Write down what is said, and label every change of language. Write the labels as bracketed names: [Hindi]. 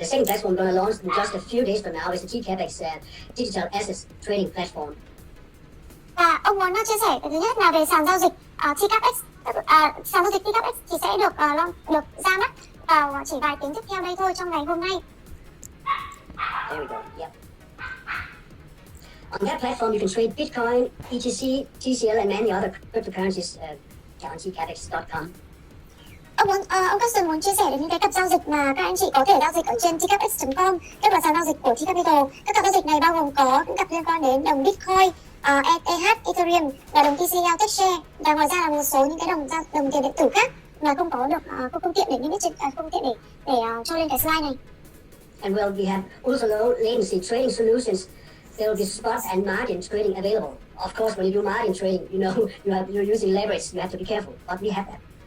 [English] The second platform we're going to launch in just a few days from now is the TCAPEX digital assets trading platform. [Vietnamese] Và ông muốn chia sẻ cái thứ nhất là về sàn giao dịch TCAPEX. Sàn giao dịch TCAPEX thì sẽ được ra mắt vào chỉ vài tiếng tiếp theo đây thôi, trong ngày hôm nay. [English] There we go. Yep. On that platform, you can trade Bitcoin, ETC, TCL, and many other cryptocurrencies on tcapex.com. [Vietnamese] Ông Carson muốn chia sẻ đến những cái cặp giao dịch mà các anh chị có thể giao dịch ở trên tcapex.com, tức là sàn giao dịch của Tcapital. Các cặp giao dịch này bao gồm có những cặp liên quan đến đồng Bitcoin, ETH, Ethereum và đồng TCL TechShare, và ngoài ra là một số những cái đồng tiền điện tử khác mà không có được không tiện để niêm yết trên không tiện để cho lên cái slide này. [English] And well, we have ultra low latency trading solutions. There will be spot and margin trading available. Of course, when you do margin trading, you know you're using leverage. You have to be careful, but we have that.